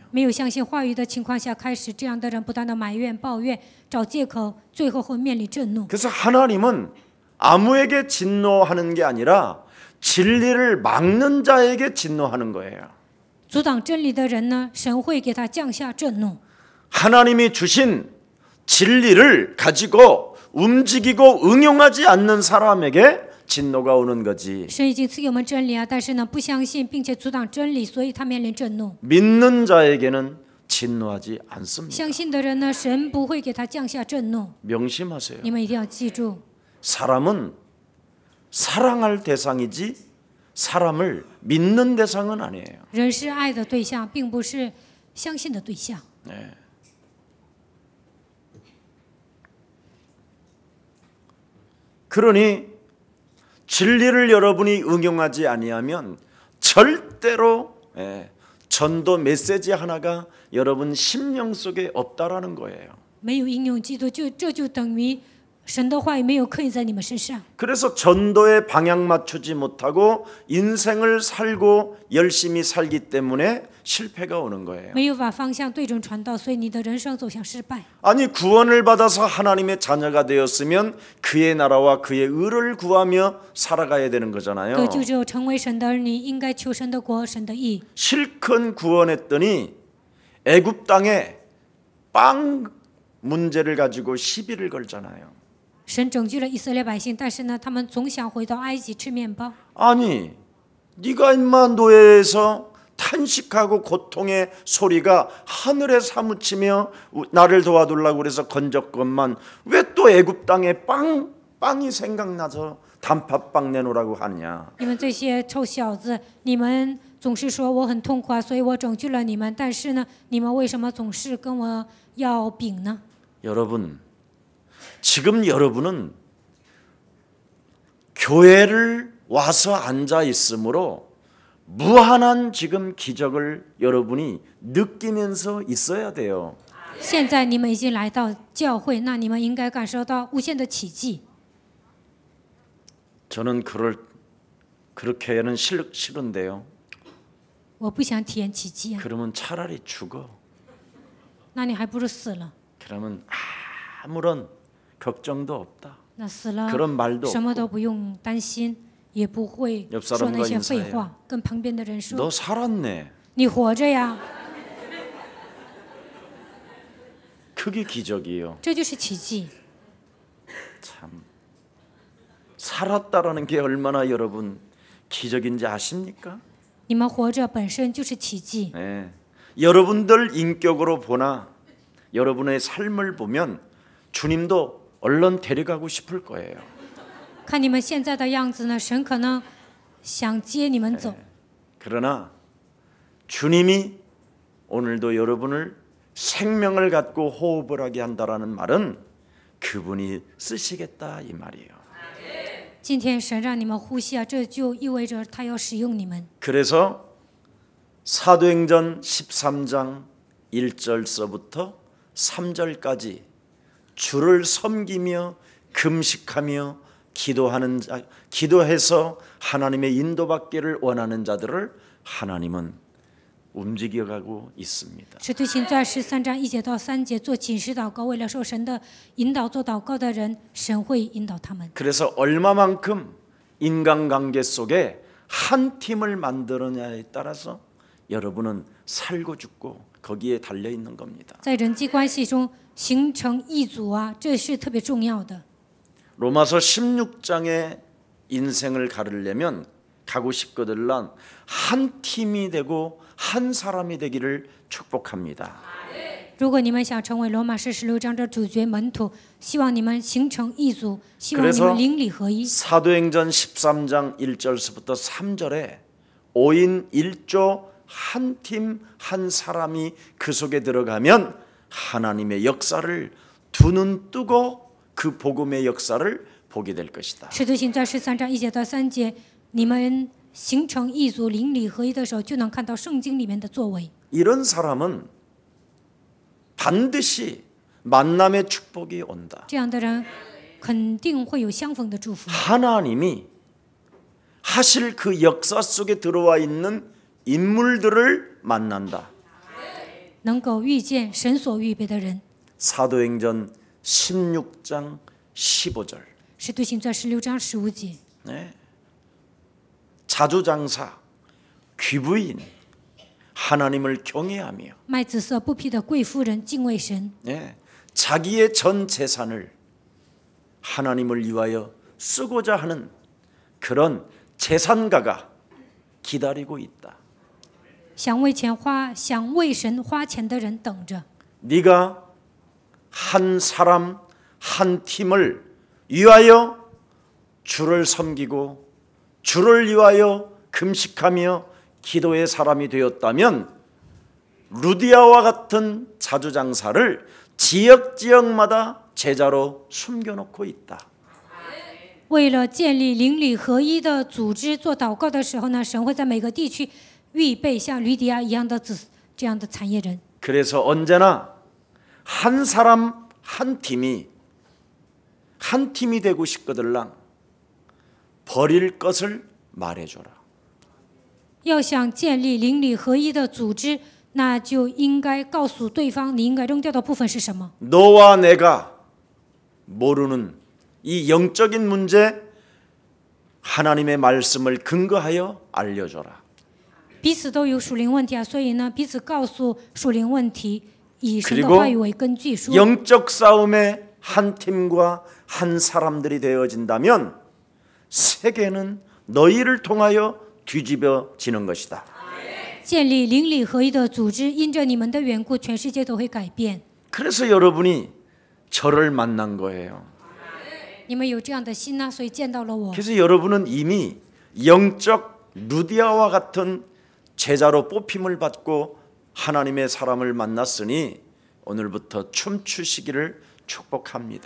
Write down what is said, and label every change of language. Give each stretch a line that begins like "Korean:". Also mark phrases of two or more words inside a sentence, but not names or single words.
Chinese: 没有相信话语的情况下开始，这样的人不断的埋怨、抱怨、找借口，最后会面临震怒。
Korean: 그래서 하나님은 아무에게 진노하는 게 아니라 진리를 막는 자에게 진노하는 거예요.
Chinese: 阻挡真理的人呢，神会给他降下震怒。
Korean: 하나님이 주신 진리를 가지고 움직이고 응용하지 않는 사람에게 진노가 오는 거지.
Chinese: 神已经赐给我们真理啊，但是呢，不相信并且阻挡真理，所以他面临震怒。
Korean: 믿는 자에게는 진노하지 않습니다.
Chinese: 相信的人呢，神不会给他降下震怒。
Korean: 명심하세요.
Chinese: 你们一定要记住，
Korean: 사람은 사랑할 대상이지 사람을 믿는 대상은 아니에요.
Chinese: 人是爱的对象，并不是相信的对象。
Korean: 그러니 진리를 여러분이 응용하지 아니하면 절대로 전도 메시지 하나가 여러분 심령 속에 없다라는 거예요.
Chinese: 没有应用基督，这就等于神的话语没有刻印在你们身上。
Korean: 그래서 전도에 방향 맞추지 못하고 인생을 살고 열심히 살기 때문에 실패가 오는 거예요.
Chinese: 没有把方向对准传道，所以你的人生走向失败。
Korean: 아니 구원을 받아서 하나님의 자녀가 되었으면 그의 나라와 그의 의를 구하며 살아가야 되는 거잖아요.
Chinese: 得救之后成为神的儿女，应该求神的国、神的义。
Korean: 실컷 구원했더니 애굽 땅에 빵 문제를 가지고 시비를 걸잖아요.
Chinese: 神拯救了以色列百姓，但是呢，他们总想回到埃及吃面包。
Korean: 아니 네가 인마 노예에서 탄식하고 고통의 소리가 하늘에 사무치며 나를 도와달라고 그래서 건졌건만 왜 또 애굽 땅에 빵이 생각나서 단팥빵 내놓으라고 하느냐.
Chinese: 你们这些臭小子，你们总是说我很痛苦啊，所以我拯救了你们。但是呢，你们为什么总是跟我要饼呢？
Korean: 여러분 지금 여러분은 교회를 와서 앉아 있으므로 무한한 지금 기적을 여러분이 느끼면서 있어야 돼요.
Chinese: 现在你们已经来到教会，那你们应该感受到无限的奇迹。
Korean: 저는 그렇게는 싫은데요.
Chinese: 我不想体验奇迹啊，
Korean: 그러면 차라리 죽어.
Chinese: 那你还不如死了。
Korean: 그러면 아무런 걱정도 없다.
Chinese: 那死了
Korean: 그런 말도
Chinese: 什么都不用担心，也不会
Korean: 옆
Chinese: 说
Korean: 사람과
Chinese: 那些
Korean: 인사해요.
Chinese: 废话，跟旁边的人
Korean: 너
Chinese: 说
Korean: 살았네.
Chinese: 你活着呀，
Korean: 그게 기적이에요.
Chinese: 这就是奇迹。
Korean: 참 살았다라는 게 얼마나 여러분 기적인지 아십니까?
Chinese: 你们活着本身就是奇迹。
Korean: 네. 여러분들 인격으로 보나 여러분의 삶을 보면 주님도 얼른 데려가고 싶을 거예요.
Chinese: 看你们现在的样子呢，神可能想接你们走。
Korean: 그러나 주님이 오늘도 여러분을 생명을 갖고 호흡을 하게 한다라는 말은 그분이 쓰시겠다 이 말이에요.
Chinese: 今天神让你们呼吸啊，这就意味着他要使用你们。
Korean: 그래서 사도행전 13장 1절서부터 3절까지 주를 섬기며 금식하며 기도해서 하나님의 인도받기를 원하는 자들을 하나님은 움직여가고 있습니다.
Chinese: 使徒行传13章1节到3节，做禁食祷告，为了受神的引导做祷告的人，神会引导他们。
Korean: 그래서 얼마만큼 인간관계 속에 한 팀을 만들느냐에 따라서 여러분은 살고 죽고 거기에 달려 있는 겁니다.
Chinese: 在人际关系中形成一组啊，这是特别重要的。
Korean: 로마서 16장의 인생을 가르려면 가고 싶거들란 한 팀이 되고 한 사람이 되기를 축복합니다.
Chinese: 如果你们想成为罗马书16章的主角门徒，希望你们形成一组，希望你们邻里合一。
Korean: 사도행전 13장 1절서부터 3절에 5인 1조 한 팀 한 사람이 그 속에 들어가면 하나님의 역사를 두 눈 뜨고 그 복음의 역사를 보게 될 것이다.
Chinese: 使徒行传13章1节到3节，你们形成一组邻里合一的时候，就能看到圣经里面的作为。
Korean: 이런 사람은 반드시 만남의 축복이 온다.
Chinese: 这样的人肯定会有相逢的祝福。
Korean: 하나님이 하실 그 역사 속에 들어와 있는 인물들을 만난다.
Chinese: 能够遇见神所预备的人。
Korean: 사도행전 16장 15절.
Chinese: 使徒行传16章15节，
Korean: 네. 자주장사, 귀부인, 하나님을 경외하며
Chinese: 卖紫色布匹的贵妇人敬畏神，
Korean: 네. 자기의 전 재산을 하나님을 위하여 쓰고자 하는 그런 재산가가 기다리고 있다.
Chinese: 想为神花钱的人等着。
Korean: 네가 한 사람 한 팀을 위하여 주를 섬기고 주를 위하여 금식하며 기도의 사람이 되었다면 루디아와 같은 자주장사를 지역마다 제자로 숨겨놓고 있다.
Chinese: 为了建立邻里合一的组织，做祷告的时候呢，神会在每个地区预备像吕底亚一样的这样的产业人。
Korean: 그래서 언제나 한 사람 한 팀이 되고 싶거들랑 버릴 것을 말해줘라.
Chinese: 要想建立邻里合一的组织，那就应该告诉对方你应该扔掉的部分是什么。
Korean: 너와 내가 모르는 이 영적인 문제 하나님의 말씀을 근거하여 알려줘라.
Chinese: 彼此都有属灵问题啊，所以呢，彼此告诉属灵问题，以神的话语为根据说。
Korean: 영적 싸움의 한 팀과 한 사람들이 되어진다면 세계는 너희를 통하여 뒤집어지는 것이다.
Chinese: 建立邻里合一的组织，因着你们的缘故，全世界都会改变。
Korean: 그래서 여러분이 저를 만난 거예요.
Chinese: 你们有这样的心呢，所以见到了我。
Korean: 그래서 여러분은 이미 영적 루디아와 같은 제자로 뽑힘을 받고 하나님의 사람을 만났으니 오늘부터 춤추시기를 축복합니다.